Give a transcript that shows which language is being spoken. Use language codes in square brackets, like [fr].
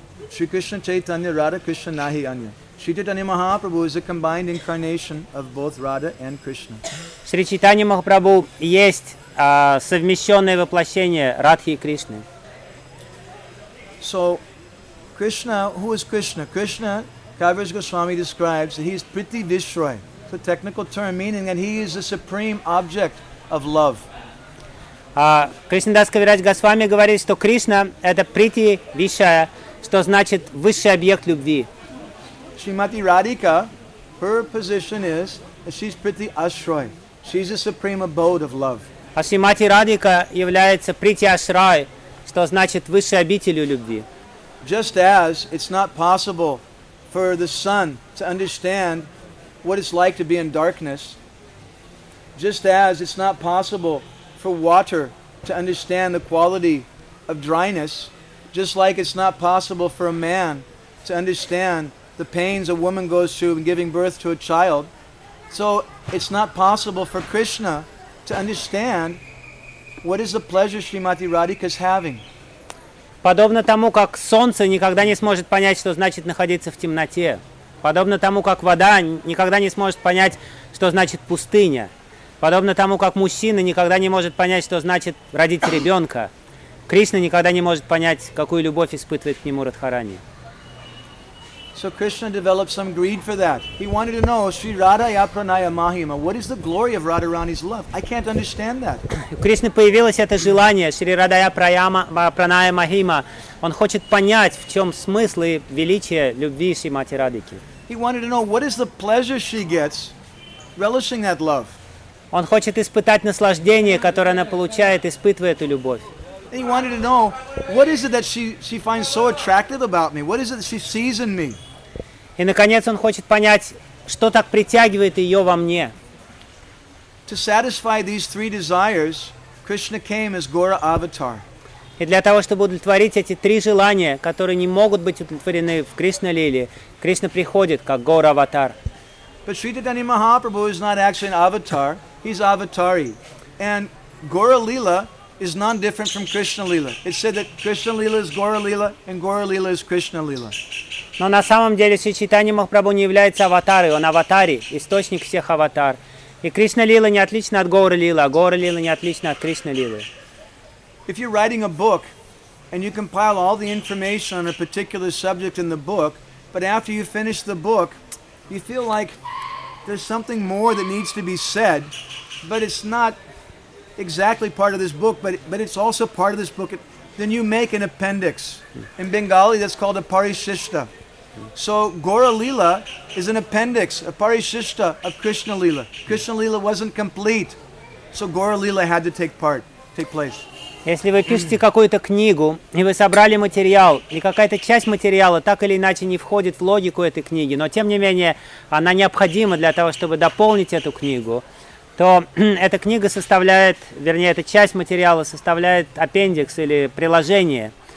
[bn] Shri Krishna Chaitanya Radha Krishna Nahi Anya. [en] Sri Chaitanya Mahaprabhu is a combined incarnation of both Radha and Krishna. [ru] Sri Chaitanya Mahaprabhu есть совмещенное воплощение Радхи и Кришны. [en] So, Krishna, who is Krishna? Krishna, Kaviraj Goswami describes, he is Prithivishroy. It's a technical term, meaning that he is the supreme object of love. [ru] Кришнадас Кавирадж Госвами говорит, что Кришна – это Прити-Вишая, что значит высший объект любви. [en] Shrimati Radhika, her position is that she's Priti Ashray. She's the supreme abode of love. [ru] А Shrimati Radhika является Priti Ashray, что значит высшей обителью любви. [en] Just as it's not possible for the sun to understand what it's like to be in darkness, just as it's not possible for water to understand the quality of dryness, just like it's not possible for a man to understand the pains a woman goes through in giving birth to a child, so it's not possible for Krishna to understand what is the pleasure Shrimati Radhika is having. [ru] Подобно тому, как солнце никогда не сможет понять, что значит находиться в темноте, подобно тому, как вода никогда не сможет понять, что значит пустыня, подобно тому, как мужчина никогда не может понять, что значит родить ребенка, Кришна никогда не может понять, какую любовь испытывает к нему Радхарани. [en] So Krishna developed some greed for that. He wanted to know [sa] Sri Radhaya Pranaya Mahima. [en] What is the glory of Radharani's love? I can't understand that. [ru] У Кришны появилось это желание [sa] Sri Radhaya Pranaya Mahima. [ru] Он хочет понять, в чем смысл и величие любви Шримати Радхики. [en] He wanted to know what is the pleasure she gets relishing that love. [ru] Он хочет испытать наслаждение, которое она получает, испытывая эту любовь. [en] He wanted to know what is it that she finds so attractive about me? What is it that she sees in me? [ru] И наконец он хочет понять, что так притягивает ее во мне. [en] To satisfy these three desires, Krishna came as Gaura Avatar. [ru] И для того, чтобы удовлетворить эти три желания, которые не могут быть удовлетворены в Кришна Лиле, Кришна приходит как Гаура Аватар. [en] But Sri Chaitanya Mahaprabhu is not actually an avatar, he's Avatari. And Gaura Lila is not different from Krishna Lila. It said that Krishna Lila is Gaura Lila and Gaura Lila is Krishna Lila. [ru] Но на самом деле Sri Chaitanya Mahaprabhu не является аватарой, он аватари, источник всех аватар. И Кришна Лила не отлична от Гаура Лила, а Гаура Лила не отлична от Кришна Лилы. [en] If you're writing a book and you compile all the information on a particular subject in the book, but after you finish the book, you feel like there's something more that needs to be said, but it's not exactly part of this book, but it's also part of this book. Then you make an appendix. In Bengali, that's called a Parishishta. So Gaura Lila is an appendix, a Parishishta of Krishna Lila. Krishna Lila wasn't complete, so Gaura Lila had to take place. [ru] Если вы пишете какую-то книгу, и вы собрали материал, и какая-то часть материала так или иначе не входит в логику этой книги, но тем не менее она необходима для того, чтобы дополнить эту книгу, то эта книга составляет, вернее, эта часть материала составляет аппендикс или приложение.